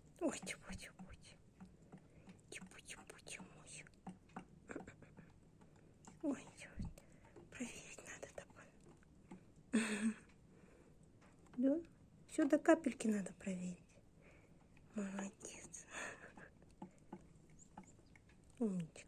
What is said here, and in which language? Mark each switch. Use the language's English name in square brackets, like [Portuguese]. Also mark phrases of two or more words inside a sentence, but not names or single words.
[Russian] Ой, типу-типу-типу. Типу-типу-типу. Ой, проверить надо такое. Да? Все до капельки надо проверить. Молодец. Умничка.